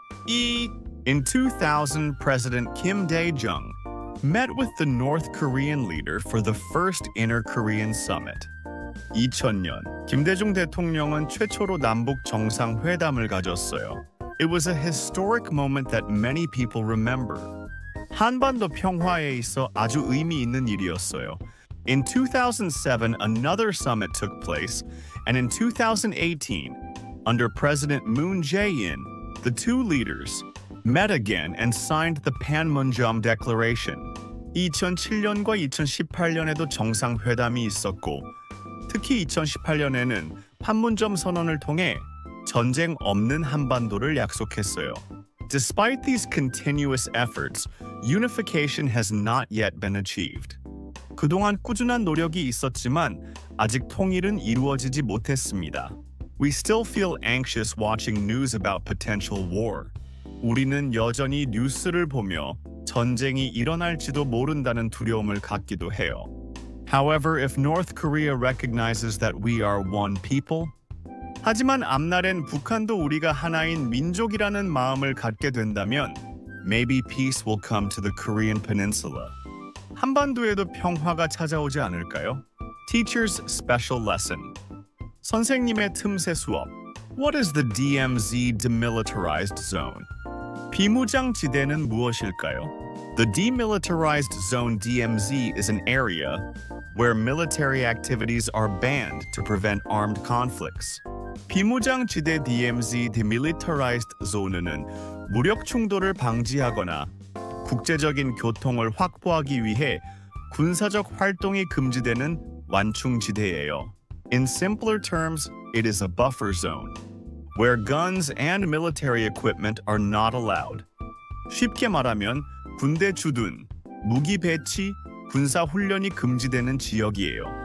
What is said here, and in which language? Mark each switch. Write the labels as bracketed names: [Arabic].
[English] In 2000, President Kim Dae-jung met with the North Korean leader for the first Inter-Korean Summit. [Korean] 2000년, 김대중 대통령은 최초로 남북 정상회담을 가졌어요. [English] It was a historic moment that many people remember. [Korean] 한반도 평화에 있어 아주 의미 있는 일이었어요. [English] In 2007, another summit took place, and in 2018, under President Moon Jae-in, the two leaders met again and signed the Panmunjom Declaration. [Korean] 2007년과 2018년에도 정상회담이 있었고, 특히 2018년에는 판문점 선언을 통해 전쟁 없는 한반도를 약속했어요. [English] Despite these continuous efforts, unification has not yet been achieved. [Korean] 그동안 꾸준한 노력이 있었지만 아직 통일은 이루어지지 못했습니다. [English] We still feel anxious watching news about potential war. [Korean] 우리는 여전히 뉴스를 보며 전쟁이 일어날지도 모른다는 두려움을 갖기도 해요. [English] However, if North Korea recognizes that we are one people, [Korean] 하지만 앞날엔 북한도 우리가 하나인 민족이라는 마음을 갖게 된다면 [English] maybe peace will come to the Korean peninsula. [Korean] 한반도에도 평화가 찾아오지 않을까요? [English] Teacher's Special Lesson. [Korean] 선생님의 틈새 수업. [English] What is the DMZ Demilitarized Zone? [Korean] 비무장지대는 무엇일까요? [English] The Demilitarized Zone DMZ is an area where military activities are banned to prevent armed conflicts. [Korean] 비무장지대 DMZ Demilitarized Zone는 무력 충돌을 방지하거나 국제적인 교통을 확보하기 위해 군사적 활동이 금지되는 완충지대예요. [English] In simpler terms, it is a buffer zone, where guns and military equipment are not allowed. [Korean] 쉽게 말하면 군대 주둔, 무기 배치, 군사 훈련이 금지되는 지역이에요.